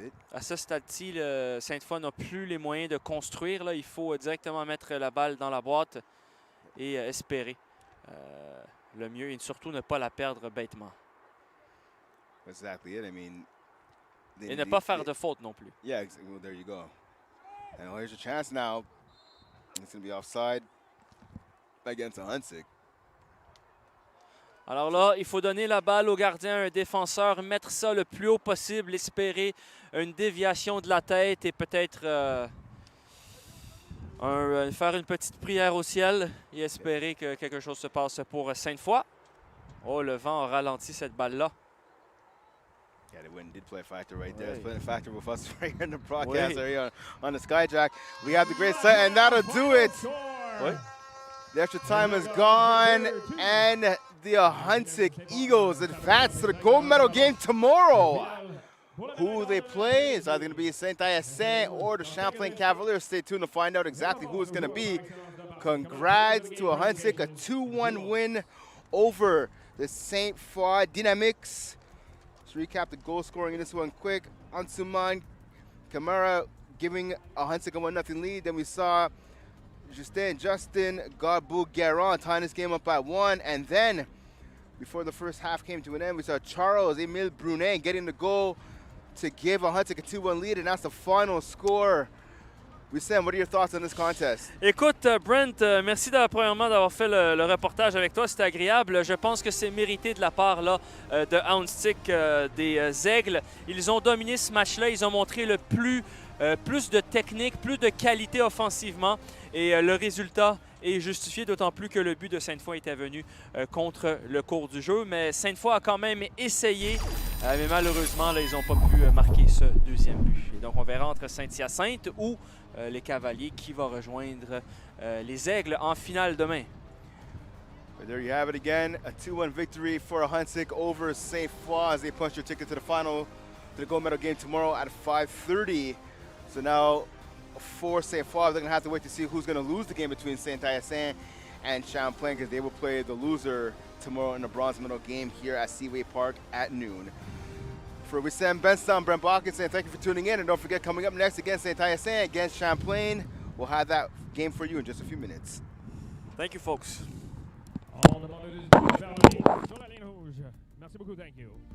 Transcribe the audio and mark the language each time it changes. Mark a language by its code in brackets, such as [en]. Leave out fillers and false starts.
[fr] À ce stade-ci, Sainte-Foy n'a plus les moyens de construire. Là. Il faut directement mettre la balle dans la boîte et espérer le mieux et surtout ne pas la perdre bêtement. [en] Exactly it. I mean, [fr] et ne pas faire de faute non plus. [en] Yeah, exactly. Well, there you go. And here's your chance now. It's going to be offside against Ahuntsic. [fr] Alors là, il faut donner la balle au gardien, un défenseur, mettre ça le plus haut possible, espérer une déviation de la tête et peut-être faire une petite prière au ciel et espérer que quelque chose se passe pour Sainte-Foy. Oh, le vent a ralenti cette balle-là. [en] Yeah, the wind did play a factor right there. It's playing a factor with us right here in the broadcast area on the Skyjack. We have the great set, and that'll do it. The extra time is gone, and the Ahuntsic Eagles advance to the gold medal game tomorrow. Who they play is either going to be Sainte or the Champlain Cavaliers. Stay tuned to find out exactly who it's going to be. Congrats to Ahuntsic, a 2-1 win over the Sainte Foy Dynamics. Let's recap the goal scoring in this one quick. Ansuman Kamara giving Ahuntsic a 1-0 lead. Then we saw Justin Godbout-Guérin tying this game up at 1. And then, before the first half came to an end, we saw Charles-Émile Brunet getting the goal to give Ahuntsic a 2-1 lead, and that's the final score. Wissam, what are your thoughts on this contest? [fr] Écoute, Brent, merci premièrement d'avoir fait le reportage avec toi. C'était agréable. Je pense que c'est mérité de la part là, de Ahuntsic des Aigles. Ils ont dominé ce match-là. Ils ont montré le plus de technique, plus de qualité offensivement. Et le résultat est justifié, d'autant plus que le but de Sainte-Foy était venu contre le cours du jeu. Mais Sainte-Foy a quand même essayé, mais malheureusement, là, ils n'ont pas pu marquer ce deuxième but. Et donc, on verra entre Saint-Hyacinthe ou les Cavaliers qui va rejoindre les Aigles en finale demain. [en] But there you have it again, a 2-1 victory for Ahuntsic over Sainte Foy as they punch their ticket to the final, to the gold medal game tomorrow at 5:30. So now, for Sainte Foy, they're going to have to wait to see who's going to lose the game between Saint-Hyacinthe and Champlain, because they will play the loser tomorrow in the bronze medal game here at Seaway Park at noon. For Wissam Benson, Brent Balkin saying thank you for tuning in, and don't forget, coming up next against Saint-Hyacinthe, against Champlain, we'll have that game for you in just a few minutes. Thank you, folks. [fr] On demande de Vermont sur la ligne rouge. Merci beaucoup, [en] thank you.